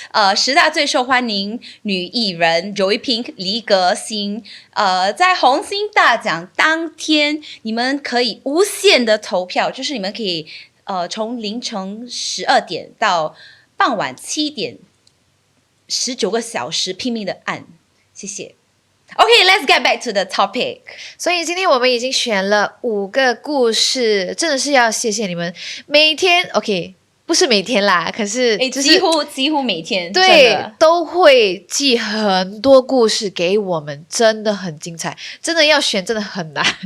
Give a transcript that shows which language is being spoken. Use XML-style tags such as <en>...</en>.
<zh>10大最受欢迎女艺人 Joey Pink、黎革新，在红星大奖当天，你们可以无限的投票，就是你们可以从凌晨12点到傍晚7点，19个小时拼命的按，谢谢。</zh> <en>Okay, let's get back to the topic.</en> <zh>所以今天我们已经选了5个故事，真的是要谢谢你们。每天 OK， 不是每天啦，可是几乎每天，对，都会寄很多故事给我们，真的很精彩，真的要选真的很难。</zh>